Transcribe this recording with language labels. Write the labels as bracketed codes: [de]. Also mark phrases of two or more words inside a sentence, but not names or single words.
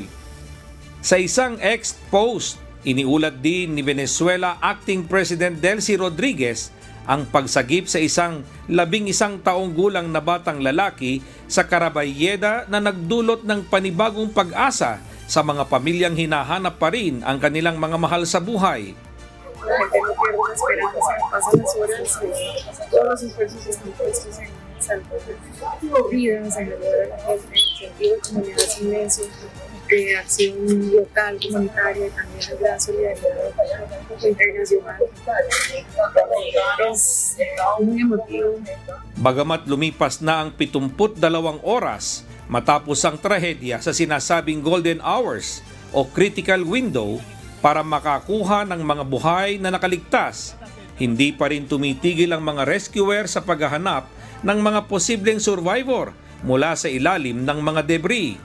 [tl] Sa isang ex-post, iniulat din ni Venezuela [en] Acting President [tl] Delcy Rodriguez ang pagsagip sa isang 11 taong gulang na batang lalaki sa Carabayeda na nagdulot ng panibagong pag-asa sa mga pamilyang hinahanap pa rin ang kanilang mga mahal sa buhay. [es] La gente no pierde la esperanza, se pasan las horas y todos los esfuerzos están puestos en salvar vidas, en ayudar a la gente, el sentido de comunidad es inmenso, de acción local, comunitaria y también de gran solidaridad internacional. Es muy emotivo. [tl] Bagamat lumipas na ang 72 oras matapos ang trahedya sa sinasabing [en] golden hours [tl] o [en] critical window [tl] para makakuha ng mga buhay na nakaligtas, hindi pa rin tumitigil ang mga rescuer sa paghahanap ng mga posibleng survivor mula sa ilalim ng mga debris.